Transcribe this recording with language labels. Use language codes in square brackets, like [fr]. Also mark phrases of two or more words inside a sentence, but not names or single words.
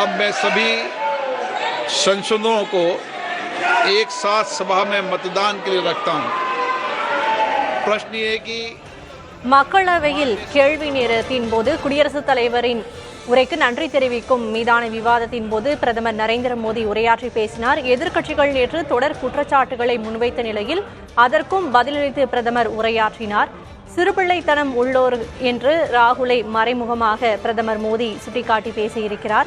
[hi] अब मैं सभी संशोधनों को एक साथ सभा में मतदान के लिए रखता हूं। प्रश्न ये है कि [ta] மக்களவையில் கேள்வி நேரத்தின் போது குடியரசுத் தலைவரின் உரைக்கு நன்றி தெரிவிக்கும் மீதான விவாதத்தின் போது பிரதமர் நரேந்திர மோடி உரையாற்றி பேசினார். எதிர்க்கட்சிகள் நேற்று தொடர் குற்றச்சாட்டுகளை முன்வைத்த நிலையில் அதற்கும் பதிலளித்து பிரதமர் உரையாற்றினார். சிறுபிள்ளைத்தனம் உள்ளோர் என்று ராகுலை மறைமுகமாக பிரதமர் மோடி சுட்டிக்காட்டி பேசியிருக்கிறார்.